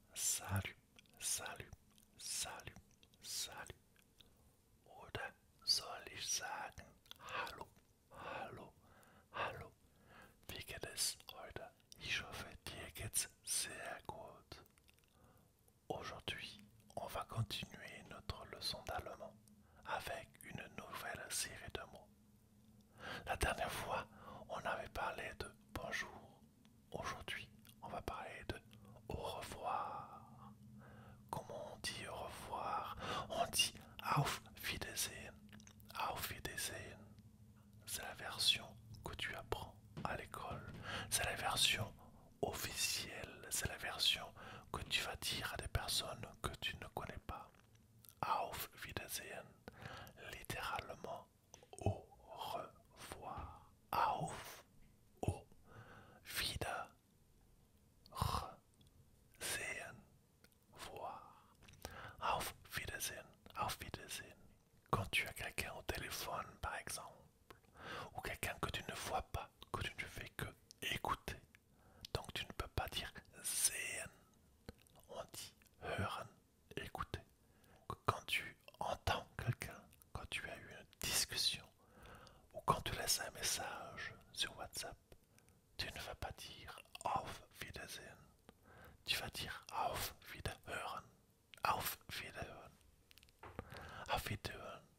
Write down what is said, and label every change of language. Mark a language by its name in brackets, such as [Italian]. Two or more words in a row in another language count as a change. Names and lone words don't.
[French] Salut, salut, salut, salut. [German] Oder soll ich sagen Hallo, Hallo, Hallo. Wie geht es heute? Ich hoffe, dir geht's sehr gut. [French] Aujourd'hui, on va continuer notre leçon d'allemand avec une nouvelle série de mots. La dernière fois, on avait parlé de bonjour. Aujourd'hui, on va parler de au revoir. Comment on dit au revoir? On dit [German] Auf Wiedersehen. Auf Wiedersehen. [French] C'est la version que tu apprends à l'école. C'est la version officielle. C'est la version que tu vas dire à des personnes que tu ne connais pas. [German] Auf Wiedersehen. [French] Littéralement au revoir. [German] Auf. Au. Wieder. Sehen. Voir. Auf Wiedersehen. Auf Wiedersehen. [French] Quand tu as quelqu'un au téléphone, par exemple, ou quelqu'un que tu ne vois pas, que tu ne fais que écouter, donc tu ne peux pas dire sehen, on dit hören, écouter. Quand tu entends quelqu'un, quand tu as eu une discussion, ou quand tu laisses un message sur WhatsApp, tu ne vas pas dire [German] auf Wiedersehen, [French] tu vas dire [German] auf Wiederhören, auf Wiederhören, auf Wiederhören.